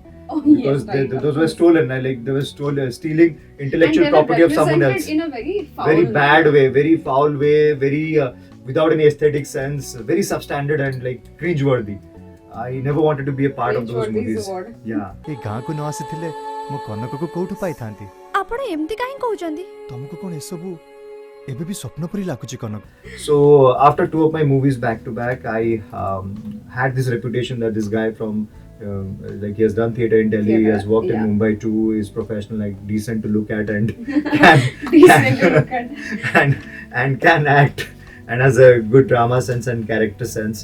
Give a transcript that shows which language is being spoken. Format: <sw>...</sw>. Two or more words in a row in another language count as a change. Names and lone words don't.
<en>Oh, Because yes, right, of those were course. stolen. Like they were stealing intellectual and they were property of someone represented else. in a very foul Very bad manner. way, very foul way, very without any aesthetic sense, very substandard and like cringeworthy. I never wanted to be a part of those Cringeworthy is movies. the word. Yeah.</en> <or>ଏ ଗାଁକୁ ନ ଆସିଥିଲେ ମୁଁ କନକକୁ କୋଉଠୁ ପାଇଥାନ୍ତି ଆପଣ ଏମିତି କାହିଁ କହୁଛନ୍ତି? ତମକୁ କଣ ଏସବୁ ଏବେ ବି ସ୍ୱପ୍ନ ପରି ଲାଗୁଛି କନକ</or> <en>So after two of my movies back to back, I had this reputation that this guy from like he has done theatre in Delhi, he Theatre, has worked yeah. in Mumbai too, is professional, like decent to look at and can, Decent to look at. and can act and has a good drama sense and character sense.</en>